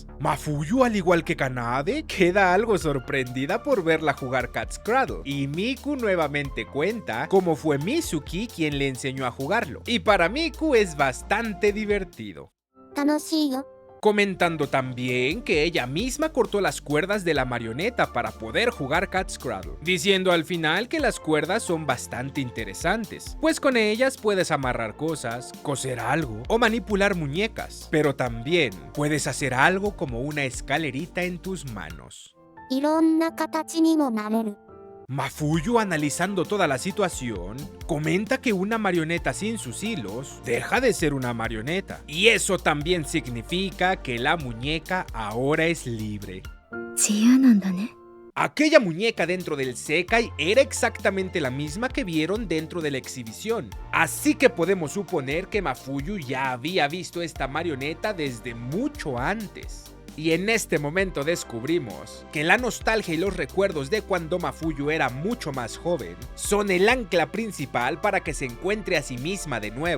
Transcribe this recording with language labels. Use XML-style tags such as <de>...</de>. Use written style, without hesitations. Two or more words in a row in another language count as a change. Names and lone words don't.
<es>Mafuyu, al igual que Kanade, queda algo sorprendida por verla jugar Cat's Cradle, y Miku nuevamente cuenta cómo fue Mizuki quien le enseñó a jugarlo, y para Miku es bastante divertido.</es> <ja>楽しいよ。</ja> <es>Comentando también que ella misma cortó las cuerdas de la marioneta para poder jugar Cat's Cradle, diciendo al final que las cuerdas son bastante interesantes, pues con ellas puedes amarrar cosas, coser algo o manipular muñecas, pero también puedes hacer algo como una escalerita en tus manos.</es> <ja>いろんな形にもなれる。</ja> <es>Mafuyu, analizando toda la situación, comenta que una marioneta sin sus hilos deja de ser una marioneta, y eso también significa que la muñeca ahora es libre.</es> <ja>自由なんだね。</ja> <es>Aquella muñeca dentro del Sekai era exactamente la misma que vieron dentro de la exhibición, así que podemos suponer que Mafuyu ya había visto esta marioneta desde mucho antes. Y en este momento descubrimos que la nostalgia y los recuerdos de cuando Mafuyu era mucho más joven son el ancla principal para que se encuentre a sí misma de nuevo.</es>